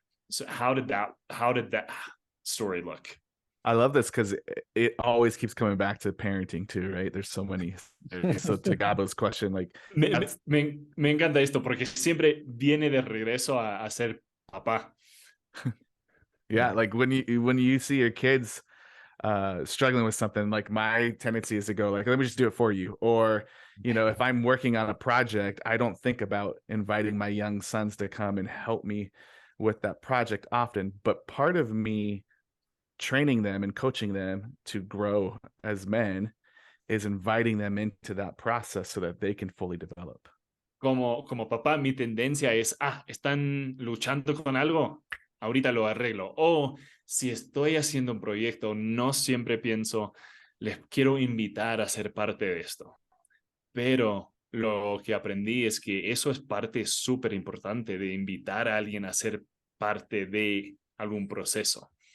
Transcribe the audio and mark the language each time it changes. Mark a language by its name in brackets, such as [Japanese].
[English] So how did that story look? I love this because it always keeps coming back to parenting too, right? There's so many. So to Gabo's question, like [Spanish] me encanta esto porque siempre viene de regreso a ser papá. [English] Yeah, like when you see your kids struggling with something, like my tendency is to go like, let me just do it for you. Or, if I'm working on a project, I don't think about inviting my young sons to come and help me with that project often. But part of me training them and coaching them to grow as men is inviting them into that process so that they can fully develop. [Spanish] Como papá, mi tendencia es, están luchando con algo, ahorita lo arreglo. O si estoy haciendo un proyecto, no siempre pienso, les quiero invitar a ser parte de esto. Pero lo que aprendí es que eso es parte súper importante de invitar a alguien a ser parte de algún proceso.